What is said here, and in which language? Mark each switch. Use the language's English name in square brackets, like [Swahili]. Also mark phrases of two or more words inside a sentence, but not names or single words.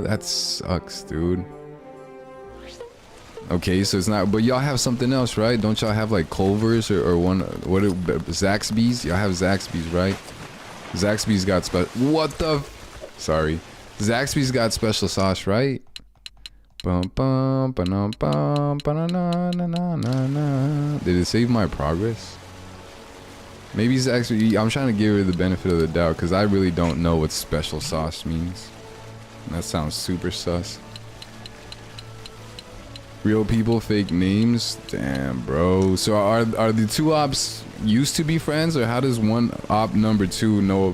[English] That sucks, dude. Okay, so it's not, but y'all have something else, right? Don't y'all have like Culver's or Zaxby's? Y'all have Zaxby's, right? Zaxby's got what the? Sorry. Zaxby's got special sauce, right? Bum bum ba-num bum ba-na-na-na-na-na. Did it save my progress? Maybe Zaxby. I'm trying to give her the benefit of the doubt because I really don't know what special sauce means. That sounds super sus. Real people, fake names. Damn, bro. So are the two ops used to be friends, or how does one op number two know?